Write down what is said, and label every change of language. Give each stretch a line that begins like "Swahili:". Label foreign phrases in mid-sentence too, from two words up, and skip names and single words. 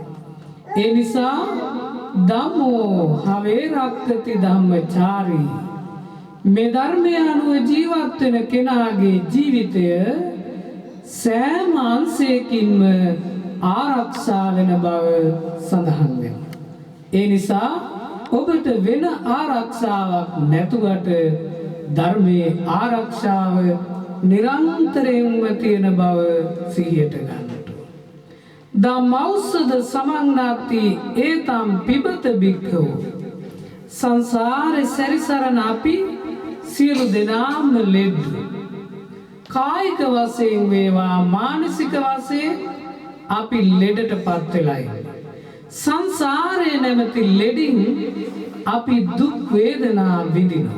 Sinhala: ඒ නිසා
Pali: ධම්මෝ හවේ රක්කති ධම්මචාරී
Sinhala: මේ ධර්මය අනුව ජීවත් වෙන කෙනාගේ ජීවිතය සෑම අංශයකින්ම ආරක්ෂා වෙන බව සඳහන් වෙනවා. ඒ නිසා ඔබට වෙන ආරක්ෂාවක් නැතුවට ධර්මයේ ආරක්ෂාව නිරන්තරයෙන්ම තියෙන බව සිහියට ගන්නට ඕන.
Pali: ධම්මෞසද සමන්නාති ඒතම් පිබත බික්ඛු
Sinhala: සංසාරේ සැරිසරන අපි සියලු දෙනාම ලෙඩ කායික වශයෙන් වේවා මානසික වශයෙන් අපි ලෙඩටපත් වෙලා ඉන්නේ. සංසාරේ නැමැති ලෙඩින් අපි දුක් වේදනා විඳිනවා.